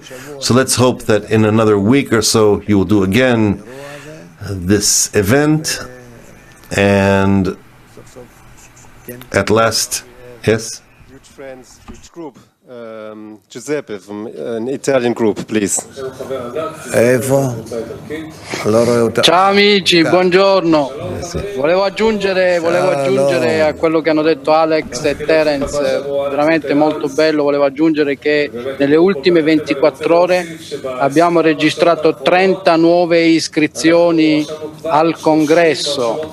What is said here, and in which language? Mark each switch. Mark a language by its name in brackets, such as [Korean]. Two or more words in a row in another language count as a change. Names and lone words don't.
[English] So let's hope that in another week or so you will do again this event, and at last, yes? Huge friends, huge group. Giuseppe from an Italian group, please. [Hebrew] איפה? לא רואה אותה. [Italian] Ciao amici, buongiorno. Volevo aggiungere a quello che hanno detto Alex e Terence, veramente molto bello. Volevo aggiungere che nelle ultime 24 ore abbiamo registrato 30 nuove iscrizioni al congresso.